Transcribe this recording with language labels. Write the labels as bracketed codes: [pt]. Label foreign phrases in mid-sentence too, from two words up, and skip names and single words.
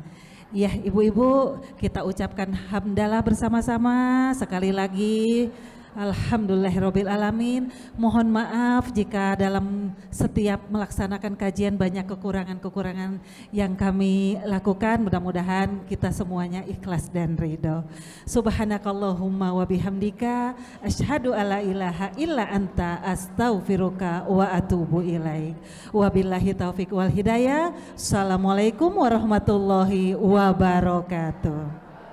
[id] Ya ibu-ibu, kita ucapkan hamdalah bersama-sama sekali lagi. [ar] الحمد لله رب العالمين. [id] Mohon maaf jika dalam setiap melaksanakan kajian banyak kekurangan-kekurangan yang kami lakukan. Mudah-mudahan kita semuanya ikhlas dan ridho. [ar] سبحانك اللهم وبحمدك أشهد ألا إله إلا أنت أستغفرك وأتوب إليك. وبالله التوفيق والهداية. السلام عليكم ورحمة الله وبركاته.